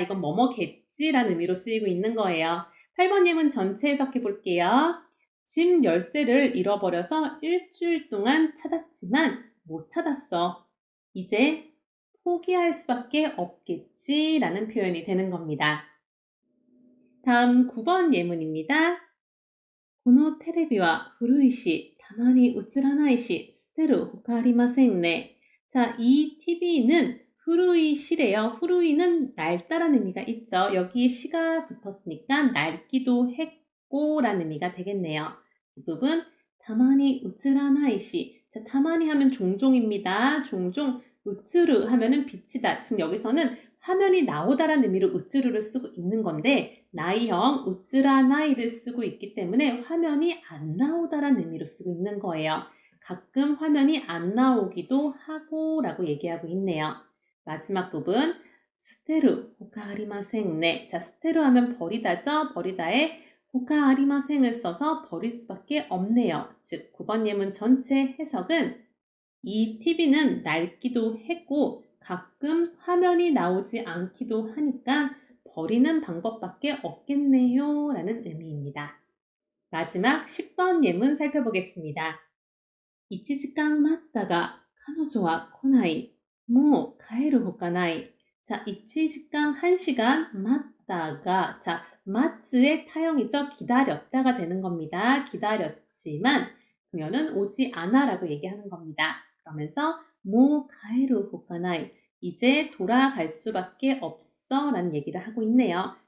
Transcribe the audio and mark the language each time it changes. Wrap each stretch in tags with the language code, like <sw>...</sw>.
<ko>이건 뭐뭐겠지라는 의미로 쓰이고 있는 거예요. 8번 예문 전체 해석해 볼게요. 집 열쇠를 잃어버려서 일주일 동안 찾았지만 못 찾았어. 이제 포기할 수밖에 없겠지라는 표현이 되는 겁니다. 다음 9번 예문입니다.</ko> <ja>このテレビは古いし、たまに映らないし、捨てるほかありませんね.</ja> <ko>자, 이 TV는 후루이 시래요. 후루이는 낡다라는 의미가 있죠. 여기에 시가 붙었으니까 낡기도 했고 라는 의미가 되겠네요. 이 부분 다만이 우츠라나이시. 자, 다만이 하면 종종입니다. 종종 우츠루 하면은 비치다. 즉 여기서는 화면이 나오다라는 의미로 우츠루를 쓰고 있는 건데 나이형 우츠라나이를 쓰고 있기 때문에 화면이 안 나오다라는 의미로 쓰고 있는 거예요. 가끔 화면이 안 나오기도 하고 라고 얘기하고 있네요. 마지막 부분 스테루 호카 아리마생네. 자, 스테루 하면 버리다죠. 버리다에 호카 아리마생을 써서 버릴 수밖에 없네요. 즉 9번 예문 전체 해석은 이 TV는 낡기도 했고 가끔 화면이 나오지 않기도 하니까 버리는 방법밖에 없겠네요 라는 의미입니다. 마지막 10번 예문 살펴보겠습니다.</ko> <ja>1時間 待ったが 彼女は 来ない. もう帰るほかない.</ja> <ko>자, 1時間 1시간 맞다가 자, 마츠의 타형이죠. 기다렸다가 되는 겁니다. 기다렸지만 그녀는 오지 않아 라고 얘기하는 겁니다. 그러면서 모 가에루 호카나이 이제 돌아갈 수밖에 없어 라는 얘기를 하고 있네요.</ko>